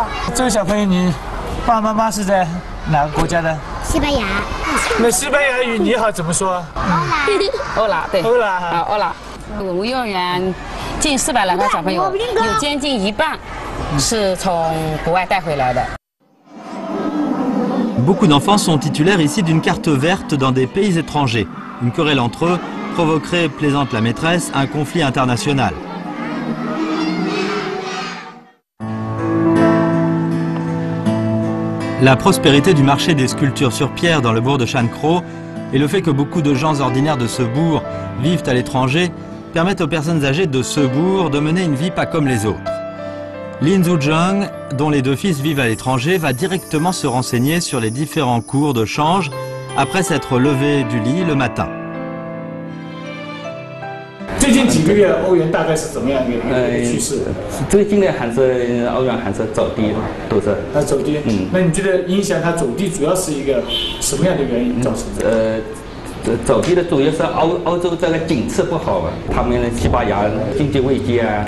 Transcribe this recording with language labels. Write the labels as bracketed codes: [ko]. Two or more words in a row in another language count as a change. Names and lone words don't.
[zh] 这位小朋友，你爸爸妈妈是在哪个国家的？西班牙。那西班牙语你好怎么说？欧拉，对。欧拉，欧拉。我们幼儿园。近400来个小朋友，有将近一半是从国外带回来的。 [fr] Beaucoup d'enfants sont titulaires ici d'une carte verte dans des pays étrangers. Une querelle entre eux provoquerait, plaisante la maîtresse, un conflit international. La prospérité du marché des sculptures sur pierre dans le bourg de Shankro et le fait que beaucoup de gens ordinaires de ce bourg vivent à l'étranger permettent aux personnes âgées de ce bourg de mener une vie pas comme les autres. Lin Zhuzheng, dont les 2 fils vivent à l'étranger, va directement se renseigner sur les différents cours de change après s'être levé du lit le matin. [zh] 最近几个月欧元大概是怎么样一个趋势？最近的还是欧元还是走低，都是。它走低。那你觉得影响它走低主要是一个什么样的原因造成的？走低的主要是欧洲这个景气不好吧，他们的西班牙经济危机啊。